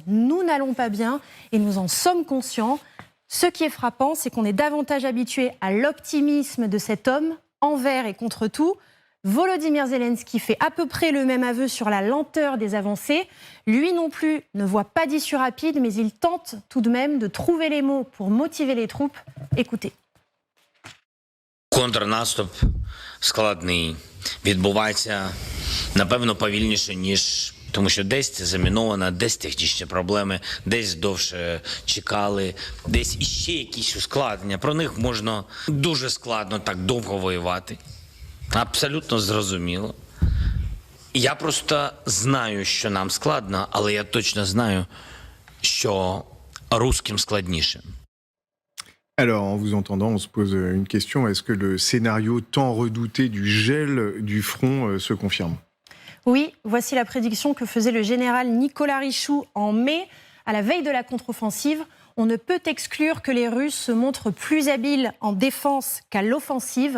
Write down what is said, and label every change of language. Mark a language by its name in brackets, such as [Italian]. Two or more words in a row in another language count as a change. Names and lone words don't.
[French] Nous n'allons pas bien et nous en sommes conscients. Ce qui est frappant, c'est qu'on est davantage habitué à l'optimisme de cet homme envers et contre tout. Volodymyr Zelensky fait à peu près le même aveu sur la lenteur des avancées. Lui non plus ne voit pas d'issue rapide, mais il tente tout de même de trouver les mots pour motiver les troupes. Écoutez. [Ukrainian] Контрнаступ складний. Відбувається, напевно, повільніше, ніж... Тому що десь це заміновано, десь технічні проблеми, десь довше чекали, десь іще якісь ускладнення. Про них можна дуже складно так довго воювати. Абсолютно зрозуміло. Я просто знаю, що нам складно, але я точно знаю, що русским складніше. [French] Alors, en vous entendant, on se pose une question. Est-ce que le scénario tant redouté du gel du front se confirme ? Oui, voici la prédiction que faisait le général Nicolas Richoux en mai, à la veille de la contre-offensive. On ne peut exclure que les Russes se montrent plus habiles en défense qu'à l'offensive.